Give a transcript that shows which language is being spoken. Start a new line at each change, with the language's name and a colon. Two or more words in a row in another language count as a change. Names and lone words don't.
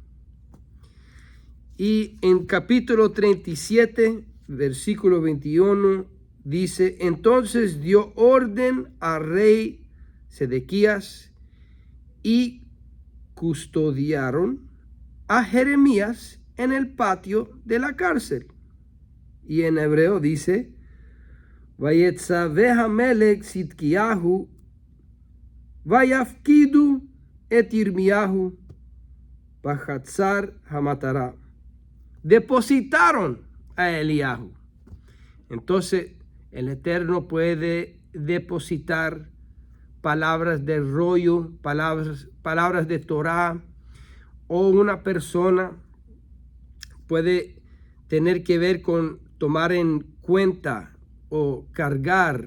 Spanish: Y en capítulo 37, versículo 21, dice: entonces dio orden al rey Sedequías y custodiaron a Jeremías en el patio de la cárcel. Y en hebreo dice:
Hebrew: ויצוה המלך צדקיהו ויפקידו את ירמיהו בחצר המטרה.
Spanish: Depositaron a Eliyahu. Entonces el Eterno puede depositar palabras de rollo, palabras de Torah, o una persona puede tener que ver con tomar en cuenta o cargar.